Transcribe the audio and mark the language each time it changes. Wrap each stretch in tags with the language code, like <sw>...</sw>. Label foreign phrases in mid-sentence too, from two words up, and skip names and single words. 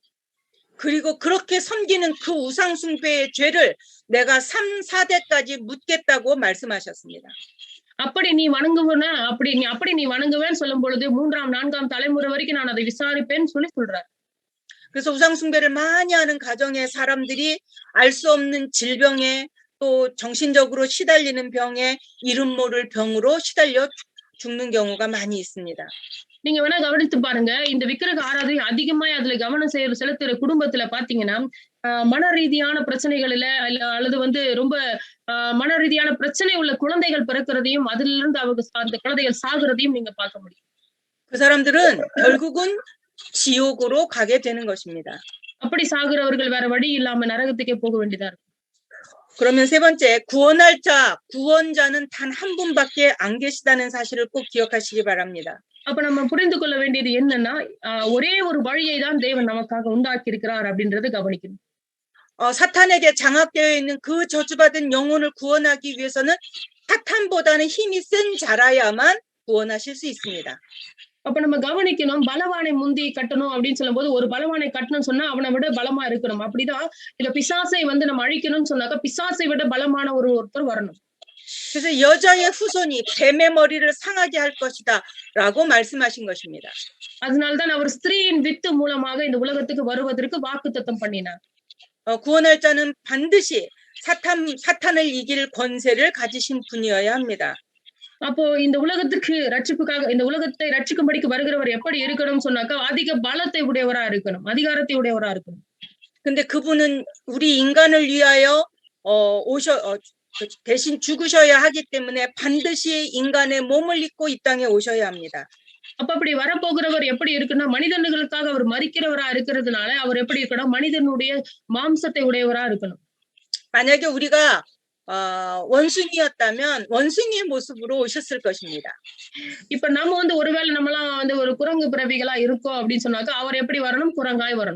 <ko>그리고 그렇게 섬기는 그 우상 숭배의 죄를 내가 3, 4대까지 묻겠다고 말씀하셨습니다.</ko> <ta>அப்படி நீ வணங்குவேன்னு சொல்லும் பொழுது 3ஆம் 4ஆம் தலைமுறை வரைக்கும் நான் அதை விசாரிப்பேன்னு சொல்லி சொல்றாரு.</ta> <ko>그래서 우상 숭배를 많이 하는 가정의 사람들이 알 수 없는 질병에 또 정신적으로 시달리는 병에 이름 모를 병으로 시달려 죽는 경우가 많이 있습니다.</ko> <ta>நீங்க வேணா கவனித்து பாருங்க, இந்த விக்கிரக ஆராதனை அதிகமா அதுல கவனம் செலுத்துற குடும்பத்துல பாத்தீங்கன்னா மன ரீதியான பிரச்சனைகளில அல்லது வந்து ரொம்ப மன ரீதியான பிரச்சனை உள்ள குழந்தைகள் பிறக்கிறதையும் அதுல இருந்து அவங்க அந்த குழந்தைகள் சாகுறதையும் நீங்க பார்க்க முடியும்.</ta> <ko>그 사람들은 결국은 지옥으로 가게 되는 것입니다.</ko> <ta>அப்படி சாகுறவர்கள் வேற வழி இல்லாம நரகத்துக்கே போக வேண்டியதா இருக்கும்.</ta> <ko>그러면 세 번째, 구원자는 단 한 분밖에 안 계시다는 사실을 꼭 기억하시기 바랍니다.</ko> <ta>அப்ப நம்ம புரிந்து கொள்ள வேண்டியது என்னன்னா, ஒரே ஒரு வழியை தான் தேவன் நமக்காக உண்டாக்கி இருக்கிறார் அப்படின்றத கவனிக்கணும்.</ta> <ko>사탄에게 장악되어 있는 그 저주받은 영혼을 구원하기 위해서는 사탄보다는 힘이 센 자라야만 구원하실 수 있습니다.</ko> <ta>அப்ப நம்ம கவனிக்கணும், பலவானை முந்தி கட்டணும் அப்படின்னு சொல்லும் போது ஒரு பலவானை கட்டணும்னு சொன்னா அவனை விட பலமா இருக்கணும். அப்படிதான் இந்த பிசாசை வந்து நம்ம அழிக்கணும்னு சொன்னாக்கா பிசாசை விட பலமான ஒருத்தர் வரணும்.</ta> <ko>그래서 여자의 후손이 뱀의 머리를 상하게 할 것이다라고 말씀하신 것입니다.</ko> <ta>அதனால்தான் அவர் ஸ்திரீயின் வித்து மூலமாக இந்த உலகத்துக்கு வருவதற்கு வாக்குத்தத்தம் பண்ணினார்.</ta> <ko>구원할 자는 반드시 사탄을 이길 권세를 가지신 분이어야 합니다.</ko> <ta>அப்போ இந்த உலகத்துக்கு ரட்சிப்புக்காக இந்த உலகத்தை ரட்சிக்கும்படிக்கு வருகிறவர் எப்படி இருக்கணும்னு சொன்னாக்கா அதிக பலத்தை உடையவரா இருக்கணும், அதிகாரத்தை உடையவரா இருக்கணும்.</ta> <ko>근데 그분은 우리 인간을 위하여 대신 죽으셔야 하기 때문에 반드시 인간의 몸을 입고 이 땅에 오셔야 합니다.</ko> <ta>அப்ப அப்படி வரப்போகிறவர் எப்படி இருக்குன்னா, மனிதர்களுக்காக அவர் மரிக்கிறவரா இருக்கிறதுனால அவர் எப்படி இருக்கணும், மனிதனுடைய மாம்சத்தை உடையவரா இருக்கணும்.</ta> <ko>만약에 우리가 원숭이였다면 원숭이의 모습으로 오셨을 것입니다.</ko> <ta>இப்ப நம்ம வந்து ஒருவேளை நம்மலாம் வந்து ஒரு குரங்கு பிறவிகளா இருக்கோம் அப்படின்னு சொன்னாக்கா அவர் எப்படி வரணும், குரங்காய் வரணும்.</ta>